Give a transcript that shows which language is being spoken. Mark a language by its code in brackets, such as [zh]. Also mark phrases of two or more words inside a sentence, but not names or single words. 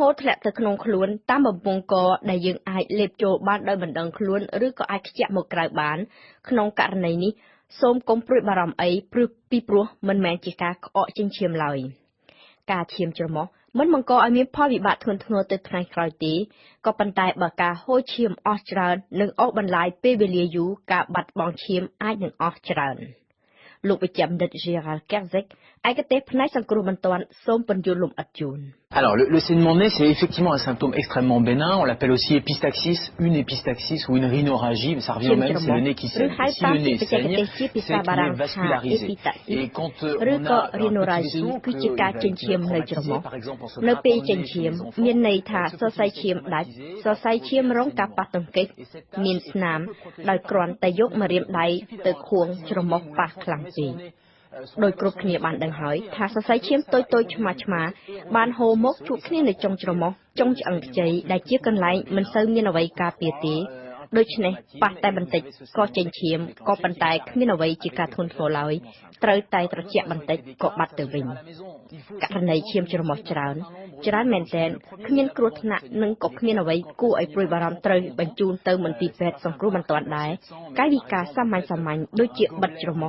[km] រធ្លាក់ទៅក្នុងខ្លួនតាមបំពង់កដែលយើងអាចលេបចូលបានដោយមិនដឹងខ្លួនឬក៏អាចខ្ជាក់មកក្រៅបានក្នុងករណីនេះសូមកុំព្រួយបារម្ភអីពីព្រោះមិនមែនជាការក្អកចេញឈាមឡើយការឈាមច្រមុះមិនបង្កឲ្យមានផលវិបាកធ្ងន់ធ្ងរទៅថ្ងៃក្រោយទេក៏ប៉ុន្តែបើការហូរឈាមអស់ច្រើននិងអូសបន្លាយពេលវេលាយូរការបាត់បង់ឈាមអាចនឹងអស់ច្រើនលោកវិជ្ជបណ្ឌិត Gérald Kerzek ឯកទេសផ្នែកសង្គ្រោះបន្ទាន់សូមពន្យល់លម្អិតជូន [fr] Alors, le saignement de nez, c'est effectivement un symptôme extrêmement bénin. On l'appelle aussi épistaxis, une épistaxis ou une rhinorragie. Mais ça revient au même, c'est le nez qui saigne. Si le nez saigne, c'est qu'il est vascularisé. Et quand on a rhinorragie, que les traumatisés, par exemple en se grattant le nez chez les enfants, c'est [km] ដោយគ្រប់គ្នាបានដឹងហើយថាសរសៃឈាមតូចៗឆ្មាបានហូរមកជួបគ្នានៅចុងច្រមុះចុងឆ្អឹងខ្ចីដែលជាកន្លែងមិនសូវមានអ្វីការពារទេដូច្នេះប៉ះតែបន្តិចក៏ចេញឈាមក៏ប៉ុន្តែគ្មានអ្វីជាការធ្ងន់ធ្ងរឡើយត្រូវតែត្រជាក់បន្តិចក៏បាត់ទៅវិញករណីឈាមច្រមុះច្រើនមែនទែនគ្មានគ្រោះថ្នាក់និងក៏គ្មានអ្វីគួរឲ្យព្រួយបារម្ភត្រូវបញ្ជូនទៅមន្ទីរពេទ្យសង្គ្រោះបន្ទាន់ដែរកាយវិការសាមញ្ញដូចជាបិទច្រមុះ